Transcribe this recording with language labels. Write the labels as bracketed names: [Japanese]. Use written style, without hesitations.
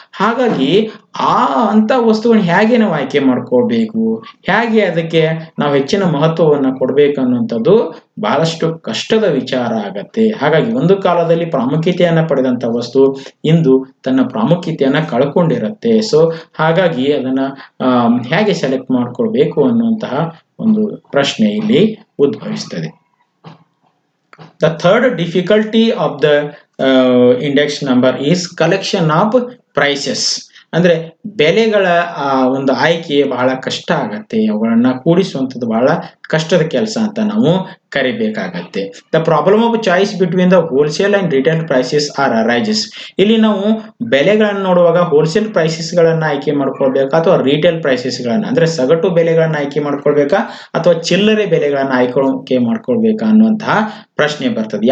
[Kannada] ಹಾಗಾಗಿ ಅಂತ ವಸ್ತುವನ್ನು ಹೇಗೆ ನಾವು ಆಯ್ಕೆ ಮಾಡ್ಕೊಳ್ಬೇಕು, ಹೇಗೆ ಅದಕ್ಕೆ ನಾವು ಹೆಚ್ಚಿನ ಮಹತ್ವವನ್ನು ಕೊಡ್ಬೇಕು ಅನ್ನುವಂಥದ್ದು ಬಹಳಷ್ಟು ಕಷ್ಟದ ವಿಚಾರ ಆಗತ್ತೆ. ಹಾಗಾಗಿ ಒಂದು ಕಾಲದಲ್ಲಿ ಪ್ರಾಮುಖ್ಯತೆಯನ್ನ ಪಡೆದಂತ ವಸ್ತು ಇಂದು ತನ್ನ ಪ್ರಾಮುಖ್ಯತೆಯನ್ನ ಕಳ್ಕೊಂಡಿರುತ್ತೆ. ಸೊ ಹಾಗಾಗಿ ಅದನ್ನ ಹೇಗೆ ಸೆಲೆಕ್ಟ್ ಮಾಡ್ಕೊಳ್ಬೇಕು ಅನ್ನುವಂತಹ ಒಂದು ಪ್ರಶ್ನೆ ಇಲ್ಲಿ ಉದ್ಭವಿಸ್ತದೆ. [English] The third difficulty of the index number is collection of prices. [Kannada] ಅಂದ್ರೆ ಬೆಲೆಗಳ ಒಂದು ಆಯ್ಕೆ ಬಹಳ ಕಷ್ಟ ಆಗತ್ತೆ, ಅವುಗಳನ್ನ ಕೂಡಿಸುವಂಥದ್ದು ಬಹಳ ಕಷ್ಟದ ಕೆಲಸ ಅಂತ ನಾವು ಕರಿಬೇಕಾಗತ್ತೆ. [English] The problem of choice between the wholesale and retail prices are arises. [Kannada] ಇಲ್ಲಿ ನಾವು ಬೆಲೆಗಳನ್ನು ನೋಡುವಾಗ ಹೋಲ್ಸೇಲ್ ಪ್ರೈಸಸ್ ಗಳನ್ನ ಆಯ್ಕೆ ಮಾಡ್ಕೊಳ್ಬೇಕಾ ಅಥವಾ ರಿಟೇಲ್ ಪ್ರೈಸಸ್ ಗಳನ್ನ ಅಂದ್ರೆ ಸಗಟು ಬೆಲೆಗಳನ್ನ ಆಯ್ಕೆ ಮಾಡ್ಕೊಳ್ಬೇಕಾ ಅಥವಾ ಚಿಲ್ಲರೆ ಬೆಲೆಗಳನ್ನ ಆಯ್ಕೆ ಮಾಡ್ಕೊಳ್ಬೇಕಾ ಅನ್ನುವಂತಹ ಪ್ರಶ್ನೆ ಬರ್ತದೆ.